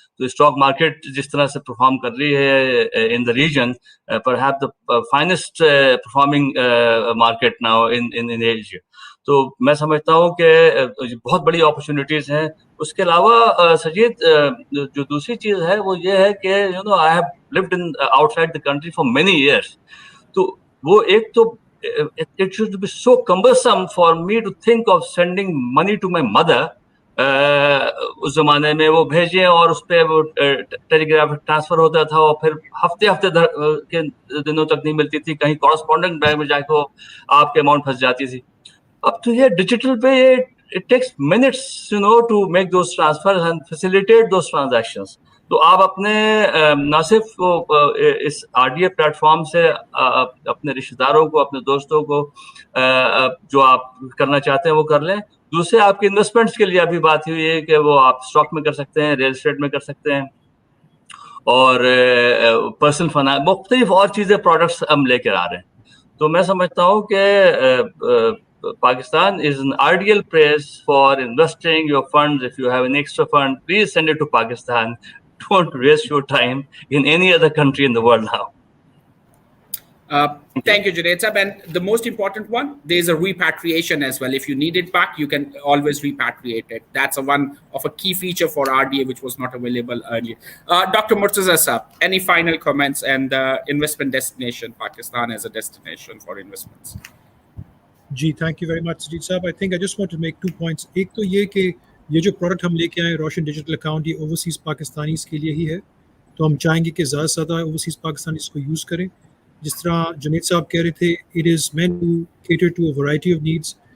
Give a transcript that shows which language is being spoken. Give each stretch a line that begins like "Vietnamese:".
Hindi: तो stock market जिस तरह से परफॉर्म कर रही है
English: In the region, perhaps the finest performing market now in Asia.
Hindi: तो मैं समझता हूँ कि बहुत बड़ी अपॉर्चुनिटीज हैं. उसके अलावा सजीद, जो दूसरी चीज है वो ये है कि
English: You know I have lived in outside the country for many years. तो वो एक तो it should be so cumbersome for me to think of sending money to my mother.
Hindi: उस जमाने में वो भेजें और उस पर वो टेलीग्राफ ट्रांसफर होता था और फिर हफ्ते के दिनों तक नहीं मिलती थी, कहीं कॉरेस्पॉन्डेंट बैंक में जाके आपके अमाउंट फंस जाती थी.
English: अब तो ये डिजिटल पे it takes minutes, you know, to make those transfers and facilitate those transactions.
Hindi: तो आप अपने न सिर्फ इस आरडीए प्लेटफॉर्म से अपने रिश्तेदारों को, अपने दोस्तों को जो आप करना चाहते हैं वो कर लें. दूसरे, आपके इन्वेस्टमेंट्स के लिए अभी बात हुई है कि वो आप स्टॉक में कर सकते हैं, रियल एस्टेट में कर सकते हैं, और पर्सनल फाइनेंस, मुख्तलिफ और चीज़ें, प्रोडक्ट्स हम लेकर आ रहे हैं. तो मैं समझता हूँ कि
English: Pakistan is an ideal place for investing your funds. If you have an extra fund, please send it to Pakistan. Don't waste your time in any other country in the world now. Thank you, Junaid Sab. And the most important one, there's a repatriation as well. If you need it back, you can always repatriate it. That's one of a key feature for RDA, which was not available earlier. Dr. Murtaza Sab, any final comments and investment destination, Pakistan as a destination for investments? जी, thank you very much Sajid साहब. I think I just want to make 2 points.
Hindi: एक तो ये कि ये जो product हम लेके आए रोशन डिजिटल अकाउंट, ये ओवरसीज़ पाकिस्तानीज़ के लिए ही है। तो हम चाहेंगे कि ज़्यादा से ज़्यादा ओवरसीज़ पाकिस्तानी इसको यूज़ करें। जिस तरह जुनेद साहब कह रहे थे,
English: It is meant to cater to a variety of needs.